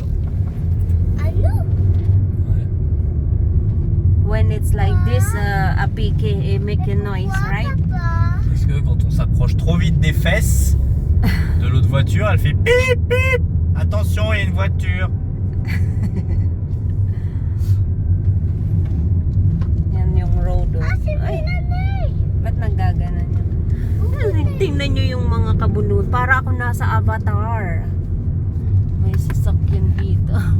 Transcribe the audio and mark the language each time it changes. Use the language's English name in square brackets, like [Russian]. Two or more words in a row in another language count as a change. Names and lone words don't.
[French] Ah non. Ouais. [English] when it's like this, [French] a pique, [English] it make a noise, right? [French] Papa. Parce que quand on s'approche trop vite des fesses de l'autre voiture, elle fait pip pip. Attention, il y a une voiture. [Filipino] Yan yung road. Oh. [French] Ah, si [Filipino] Ay, Nanay. ba't nagaganan yun? Tingnan nyo yung mga kabunod. Para ako nasa Avatar. May sasakyan dito.